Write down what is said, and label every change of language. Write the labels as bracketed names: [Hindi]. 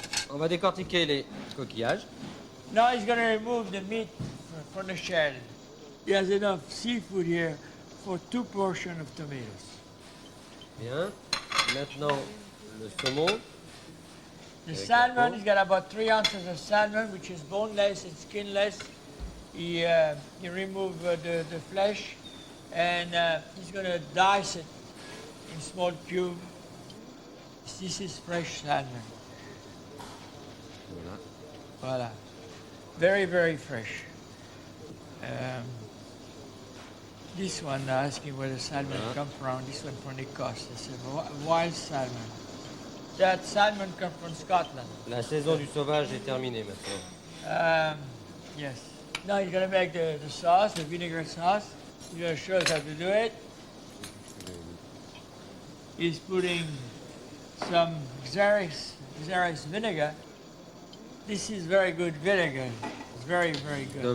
[French] On va décortiquer les coquillages. [English] Now he's going to remove the meat from the shell. He has enough seafood here for 2 portions of tomatoes. [French] Bien. Maintenant, le saumon. [English] The [French] Avec [English] salmon, [French] la peau. [English] he's got about 3 ounces of salmon, which is boneless and skinless. He removed the flesh, and he's going to dice it in small cubes. This is fresh salmon. [French] Voilà. [English] Voilà. Very, very fresh. This one, asking where the salmon come from. This one from the coast. It's a wild salmon. That salmon comes from Scotland. [French] La saison du sauvage est terminée maintenant. [English] Yes. Now he's gonna make the sauce, the vinegar sauce. He's gonna show us how to do it. He's putting some Xeris vinegar. This is very good vinegar. It's very, very good.